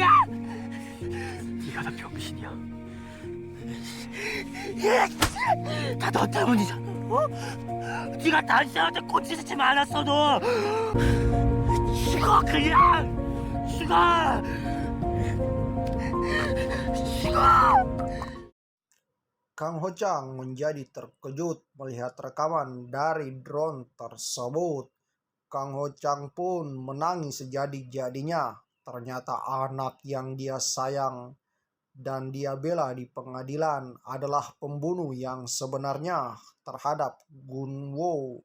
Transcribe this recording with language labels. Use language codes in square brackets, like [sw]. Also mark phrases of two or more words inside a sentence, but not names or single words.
[ko] 네가 다 병신이야. 다 너 때문이잖아. 어? 네가 당신한테 꽂히지 않았어도 죽어 그냥 죽어 죽어. [id] Kang Ho Chang menjadi terkejut melihat rekaman dari drone tersebut. Kang Ho Chang pun menangis sejadi-jadinya. Ternyata anak yang dia sayang dan dia bela di pengadilan adalah pembunuh yang sebenarnya terhadap Gunwo.